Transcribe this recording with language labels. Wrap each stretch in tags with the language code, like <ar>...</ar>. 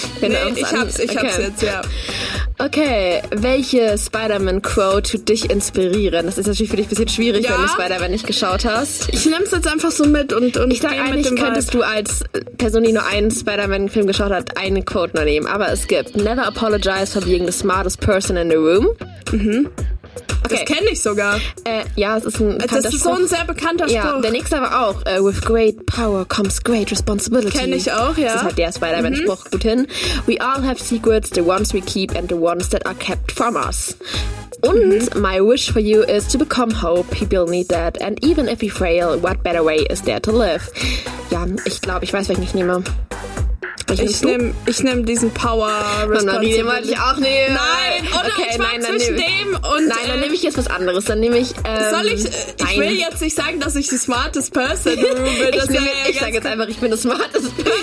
<de>Nee, ich hab's jetzt, ja. Okay, welche Spider-Man-Quote tut dich inspirieren? Das ist natürlich für dich ein bisschen schwierig, wenn du Spider-Man nicht geschaut hast. Ich nehm's jetzt einfach so mit und ich sag eigentlich, könntest du als Person, die nur einen Spider-Man-Film geschaut hat, eine Quote nur nehmen. Aber es gibt:</de> <en>Never apologize for being the smartest person in the room.</en> <de>Mhm. Okay. Das kenne ich sogar. Ja, es ist ein bekannter Spruch. Das ist so ein sehr bekannter Spruch. Ja, der nächste aber auch.</de> <en>With great power comes great responsibility.</en> <de>Kenne ich auch, ja. Das ist halt der Spider-Man-Spruch gut hin.</de> <en>We all have secrets, the ones we keep and the ones that are kept from us.</en> <de>Und</de> <en>my wish for you is to become hope. People need that. And even if we fail, what better way is there to live?</en> <de>Ja, ich glaube, ich weiß, welchen ich nehme. Ich nehm diesen Power</de> <en>Responsibility.</en> <de>Den wollte ich auch nehmen. Nein, oder okay, ich mag zwischen dem und... Nein, dann nehme ich jetzt was anderes. Dann nehme ich... Ich will jetzt nicht sagen, dass ich die</de> <en>smartest person</en> <de>bin. Ich sage jetzt einfach, ich bin die</de> <en>smartest person.</en>